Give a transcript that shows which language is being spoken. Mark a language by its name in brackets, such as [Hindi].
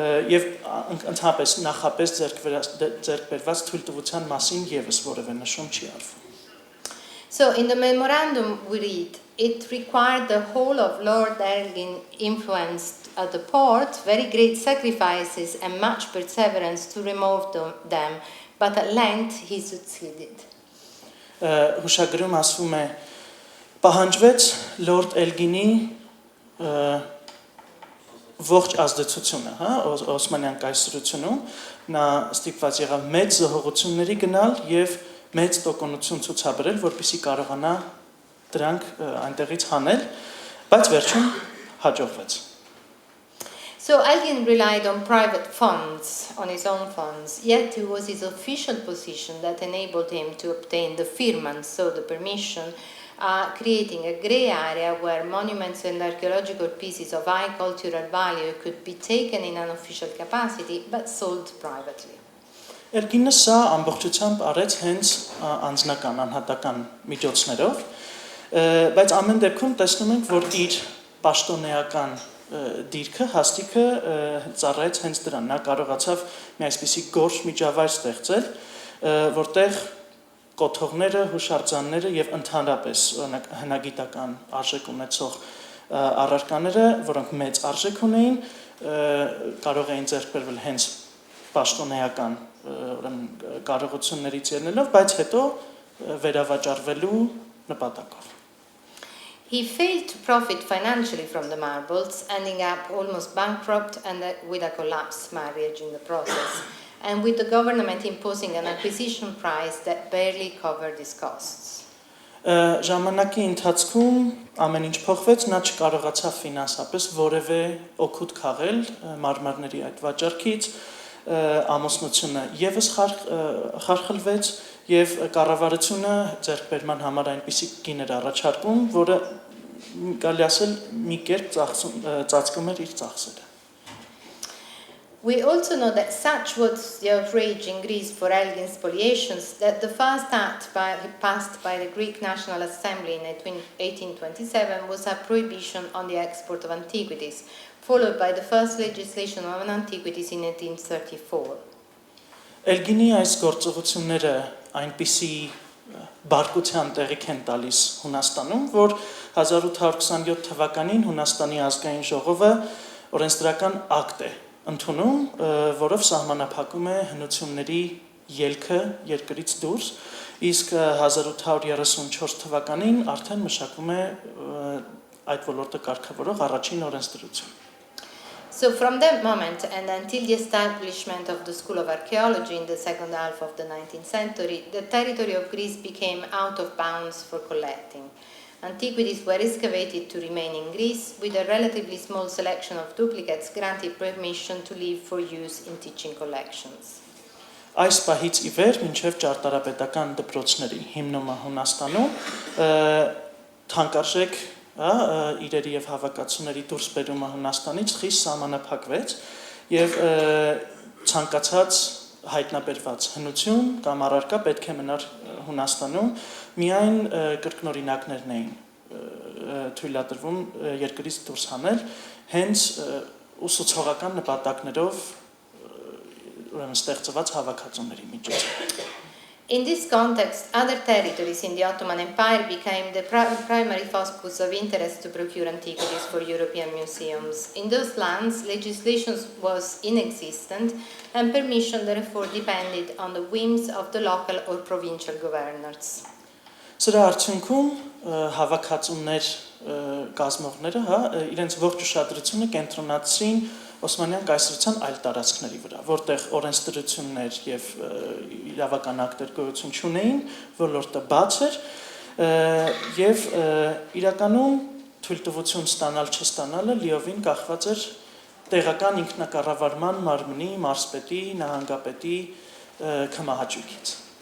[Armenian] եւ ընդհանրապես նախապես ձեռք բերված թույլտվության մասին եւս որևէ նշում չի արվում։ [English] So in the memorandum we read, it required the whole of Lord Elgin influence at the port, very great sacrifices and much perseverance to remove them, but at length he succeeded. [Armenian] Հուշագրում ասվում է պահանջվեց Լորդ Էլգինի ողջ ազդեցությունը, հա, Օսմանյան կայսրությունում նա ստիպված եղավ մեծ զոհողությունների գնալ եւ մեծ տոկունություն ցուցաբերել, որպեսզի կարողանա դրանք այնտեղից հանել, բայց վերջում հաջողվեց։ [English] So Elgin relied on private funds, on his own funds, yet it was his official position that enabled him to obtain the firman, so the permission, creating a grey area where monuments and archaeological pieces of high cultural value could be taken in an official capacity but sold privately. [Armenian] Էլգինը սա ամբողջությամբ արեց հենց անձնական անհատական միջոցներով, բայց ամեն դեպքում տեսնում ենք, որ իր պաշտոնեական դիրքը հաստիքը ծառայեց հենց դրան։ Նա կարողացավ մի այսպիսի գործ միջավայր ստեղծել, որտեղ կոթողները, հուշարձանները եւ ընդհանրապես օրինակ հնագիտական արժեք ունեցող առարկաները, որոնք մեծ արժեք ունեին, կարող էին ձեռք բերվել հենց պաշտոնեական կարողություններից ելնելով, բայց հետո վերավաճառվելու նպատակով։ [English] He failed to profit financially from the marbles, ending up almost bankrupt and with a collapsed marriage in the process, and with the government imposing an acquisition price that barely covered his costs. [Armenian] Ժամանակի ընթացքում ամեն ինչ փոխվեց, նա չկարողացավ ֆինանսապես որևէ օգուտ քաղել մարմարների այդ վաճառքից, ամուսնությունը եւս խարխլվեց եւ կառավարությունը ձեռքբերման համար այնպիսի գիներ առաջարկում, որը կարելի ասել մի կերպ ծածկում էր իր ծախսերը։ [English] We also know that such was the outrage in Greece for Elgin's spoliations that the first act passed by the Greek National Assembly in 1827 was a prohibition on the export of antiquities, followed by the first legislation on antiquities in 1834. [Armenian] Էլգինի այս գործողությունները այնպիսի բարկության տեղիք են տալիս Հունաստանում, որ 1827 թվականին Հունաստանի ազգային ժողովը օրենսդրական ակտ է ընդունում, որով սահմանափակում է հնությունների ելքը երկրից դուրս, իսկ 1834 թվականին արդեն մշակվում է այդ ոլորտը կարգավորող առաջին օրենսդրություն։ [English] So from that moment and until the establishment of the School of Archaeology in the second half of the 19th century, the territory of Greece became out of bounds for collecting. Antiquities were excavated to remain in Greece, with a relatively small selection of duplicates granted permission to leave for use in teaching collections. [Armenian] Այս պահից ի վեր մինչև ճարտարապետական դպրոցների հիմնումը Հունաստանում թանկարժեք իրերի եւ հավաքածուների դուրս բերումը Հունաստանից խիստ սահմանափակվեց եւ ցանկացած հայտնաբերված հնություն կամ առարկա պետք է մնար Հունաստանում, միայն կրկնօրինակներն էին թույլատրվում երկրից դուրս հանել, հենց ուսուցողական նպատակներով ստեղծված հավաքածուների միջոցով։ [English] In this context, other territories in the Ottoman Empire became the primary focus of interest to procure antiquities for European museums. In those lands, legislation was inexistent, and permission therefore depended on the whims of the local or provincial governors. [Armenian] Սրա արդյունքում հավաքածուներ կազմողները իրենց ողջ ուշադրությունը կենտրոնացրին Օսմանյան կայսրության այլ տարածքների վրա, որտեղ օրենսդրություններ եւ իրավական ակտեր գոյություն չունեին, ոլորտը բաց էր եւ իրականում թույլտվություն ստանալ չստանալը լիովին կախված էր տեղական ինքնակառավարման մարմնի, մարզպետի, նահանգապետի կմահաճույքից։